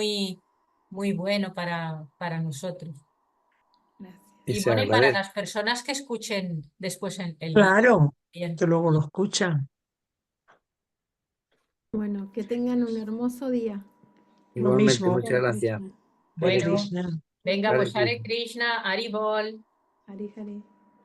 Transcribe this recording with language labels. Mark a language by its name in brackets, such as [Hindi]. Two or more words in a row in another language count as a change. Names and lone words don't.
[Spanish] muy, muy bueno para nosotros. gracias. Y Y se bueno, y para agradece. las personas que escuchen después el vídeo. Claro, Bien. que luego lo escuchan. Bueno, que tengan un hermoso día. Lo Igualmente, mismo. muchas Hare gracias. Krishna. Hare Bueno, Krishna. venga, Hare pues Hare Krishna. Krishna, Haribol. Hari Hari.